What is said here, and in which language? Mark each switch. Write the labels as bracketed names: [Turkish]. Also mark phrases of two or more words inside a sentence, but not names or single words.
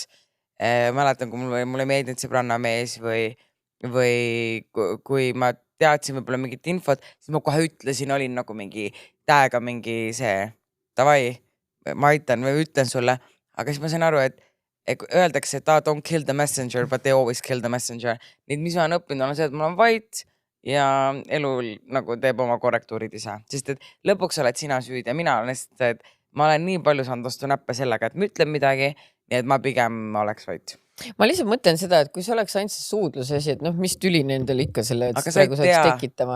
[Estonian] Mäletan, kui mulle meeldinud sõbranna mees või kui ma teadsin võib-olla mingit infot, siis ma kohe ütlesin, olin nagu mingi täega mingi see davai, ma aitan või ütlen sulle, aga siis ma sain aru, et öeldakse, et [English] don't kill the messenger, but they always kill the messenger. [Estonian] Nüüd, mis ma olen õppinud, on see, et mul on vait ja elu nagu teeb oma korrektuurid ise, sest et lõpuks oled sina süüd ja mina olen lihtsalt, et ma olen nii palju saanud vastu näppe sellega, et ma ütlen midagi, nii et ma pigem oleks vait. Ma lihtsalt mõtlen seda, et kui see oleks ainult see suudluse asi, et mis tüli nendel ikka selle, et praegu saaks tekitama.